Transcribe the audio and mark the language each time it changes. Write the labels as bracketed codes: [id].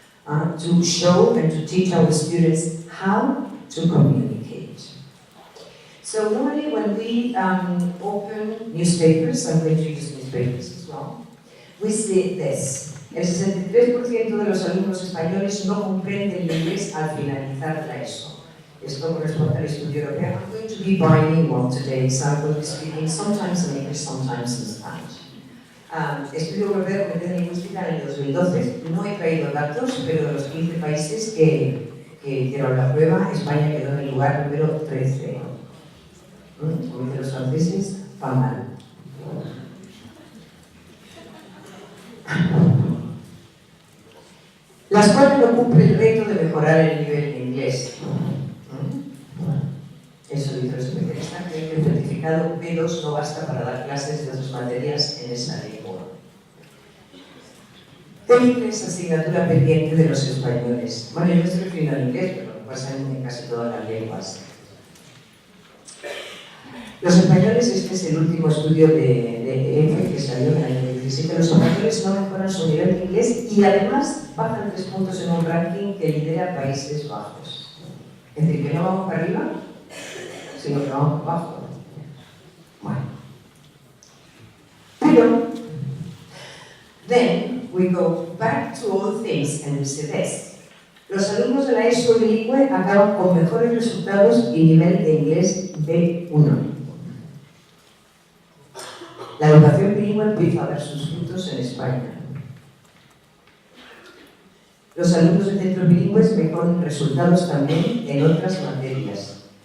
[en] To show and to teach our students how to communicate. So normally when we open newspapers, I'm going to use newspapers as well, we see this. [es] El 63% de los alumnos españoles no comprenden el inglés al finalizar la ESO. Esto corresponde al estudio europeo. [en] I'm going to be bilingual today, so I'm going to be speaking sometimes in English, sometimes in Spanish. [es] Estudio europeo de competencia lingüística en el 2012. No he traído datos, pero de los 15 países que hicieron la prueba, España quedó en el lugar número 13. Como dicen los franceses, va mal. La escuela no cumple el reto de mejorar el nivel de inglés. Eso dice el especialista, que el certificado B2 no basta para dar clases de otras materias en esa lengua. El inglés es asignatura pendiente de los españoles. Bueno, yo me estoy refiriendo al inglés, pero pasa en casi todas las lenguas. Los españoles, este es el último estudio de EFE que salió en el año 2017, los españoles no mejoran su nivel de inglés y además bajan 3 puntos en un ranking que lidera Países Bajos. Es decir, que no vamos para arriba, sino que vamos para abajo. Bueno. Pero, [en] then we go back to all things and we say this. [es] Los alumnos de la ESO bilingüe acaban con mejores resultados y nivel de inglés B1. La educación bilingüe empieza a dar sus frutos en España. Los alumnos de centros bilingües mejoran resultados también en otras materias.